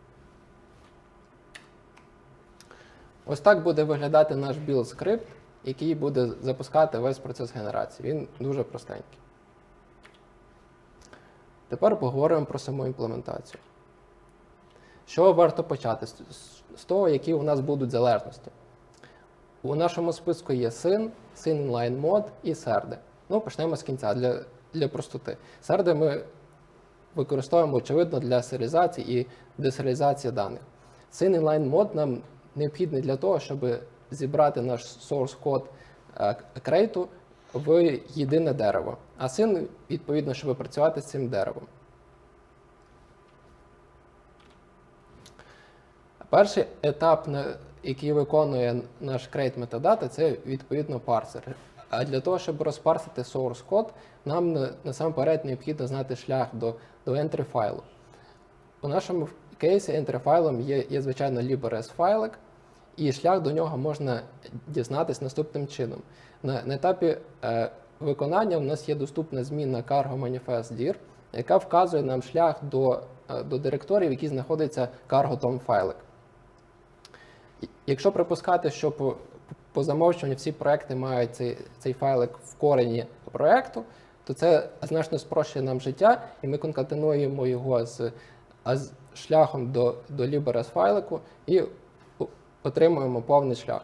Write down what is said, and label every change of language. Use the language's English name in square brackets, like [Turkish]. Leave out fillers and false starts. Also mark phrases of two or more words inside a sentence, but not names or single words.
[Ukrainian] Ось так буде виглядати наш build-скрипт, який буде запускати весь процес генерації. Він дуже простенький. Тепер поговоримо про саму імплементацію. Що варто почати? З того, які у нас будуть залежності. У нашому списку є syn, syn-inline-mode і серди. Ну, почнемо з кінця для простоти. Серди ми використовуємо, очевидно, для серіалізації і десеріалізації даних. Syn-inline-mode нам необхідний для того, щоб зібрати наш source код крейту в єдине дерево. А syn, відповідно, щоб працювати з цим деревом. Перший етап, який виконує наш [English] create metadata, [Ukrainian] це відповідно парсер. А для того, щоб розпарсити source код, нам насамперед необхідно знати шлях до entry файлу. У нашому кейсі entry файлом є звичайно libres файлик, і шлях до нього можна дізнатися наступним чином. На етапі виконання у нас є доступна змінна [English] cargo manifest dir, [Ukrainian] яка вказує нам шлях до директорії, в якій знаходиться cargo tom файлик. Якщо припускати, що по замовчуванню всі проекти мають цей файлик в корені проекту, то це значно спрощує нам життя, і ми конкатенуємо його з шляхом до libres файлику і отримуємо повний шлях.